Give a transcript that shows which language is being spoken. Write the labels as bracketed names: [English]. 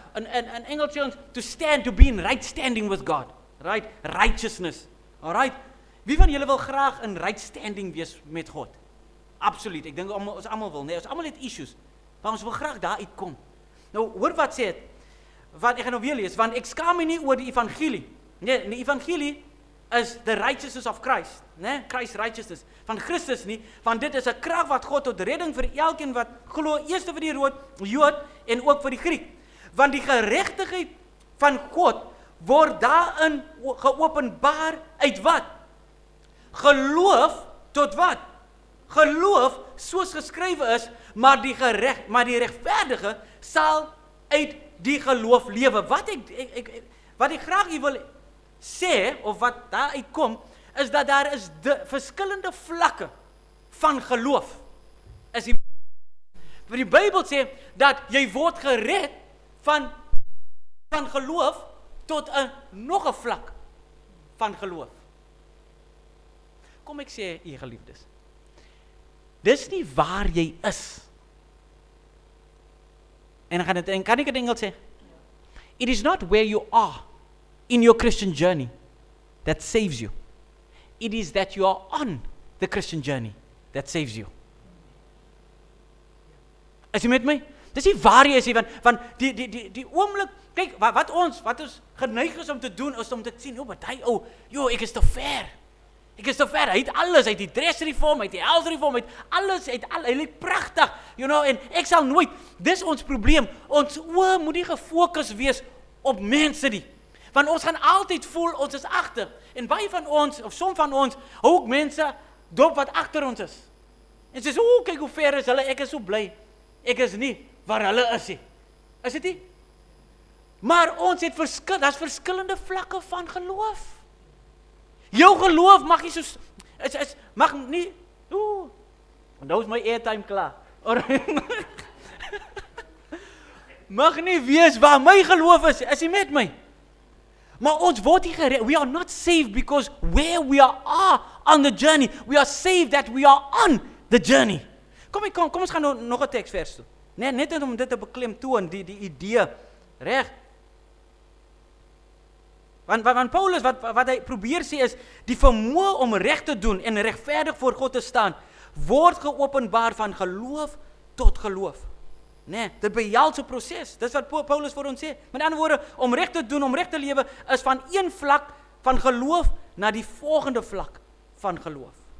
[Afrikaans] In Engels sê ons [English] to stand, to be in right standing with God. Right? Righteousness. Alright. [Afrikaans] Wie van julle wil graag in right standing wees met God? Absoluut. Ek dink ons almal wil, né? Ons almal het issues. Maar ons wil graag daar uitkom. Nou, hoor wat sê dit? Want ek gaan nou weer lees, want ek skaam my nie oor die evangelie. Nee, die evangelie is [English] the righteousness of Christ, [Afrikaans] né? Christ righteousness van Christus nie, want dit is 'n krag wat God tot redding vir elkeen wat glo, eers vir die Jood en ook vir die Griek. Want die geregtigheid van God word daarin geopenbaar uit wat? Geloof tot wat? Geloof soos geskrywe is, maar die regverdige sal uit die geloof lewe. Wat ek graag hier wil sê, of wat daar uitkom, is dat daar is verskillende vlakke van geloof. Die Bybel sê, dat jy word gered van geloof tot nog 'n vlak van geloof. Kom ek sê, u geliefdes, dis nie waar jy is. En kan ek dit in Engels sê? [English] It is not where you are in your Christian journey that saves you. It is that you are on the Christian journey that saves you. [Afrikaans] Is jy met my? Dis nie waar jy is nie, want die oomblik, kyk, wat ons geneig is om te doen, is om te sien, maar hy, ek is te ver. Hy het alles, hy het die dressreform, hy het die healthreform, hy het alles, hy lyk pragtig, en ek sal nooit, dis ons probleem, ons oë moet nie gefokus wees op mense nie, want ons gaan altyd voel, ons is agter, en baie van ons, of som van ons, hou ook mense dop wat agter ons is, en sê, kyk hoe ver is hulle, ek is so bly, ek is nie waar hulle is nie, is dit nie? Maar ons het daar's verskillende vlakke van geloof. Jou geloof mag nie soos, mag nie, nou is my airtime klaar, mag nie wees waar my geloof is jy met my? Maar ons word nie gered, [English] we are not saved because where we are on the journey, we are saved that we are on the journey. [Afrikaans] Kom ons gaan nou nog 'n teksvers toe, net om dit te beklemtoon, die idee, reg? Want Paulus, wat hy probeer sê is, die vermoë om reg te doen en regverdig voor God te staan, word geopenbaar van geloof tot geloof. Nee, dit behels 'n proses. Dis wat Paulus vir ons sê. Met ander woorde, om reg te doen, om reg te lewe, is van een vlak van geloof na die volgende vlak van geloof.